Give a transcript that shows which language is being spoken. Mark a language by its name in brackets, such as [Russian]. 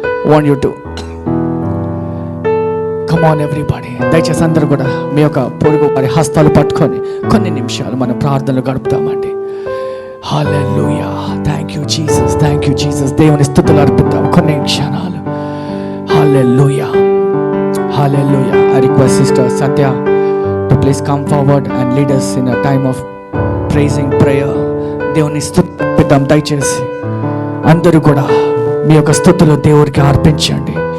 [English] Want you to come on everybody. [Telugu] దయచేసి అందరూ కూడా మీ యొక్క పొరుగు వారి హస్తాలు పట్టుకొని కొన్ని నిమిషాలు మన ప్రార్థనలు గడుపుతామండి. హల్లెలూయా. [English] Thank you Jesus, thank you Jesus. [Telugu] దేవుని స్తుతులు అర్పిద్దాం కొన్ని క్షణాలు. హల్లెలూయా, hallelujah. [English] I request Sister Satya to please come forward and lead us in a time of praising prayer. [Telugu] దేవుని స్తుతిద్దాం. దయచేసి అందరూ కూడా మీ యొక్క స్తుతులు దేవుడికి అర్పించండి.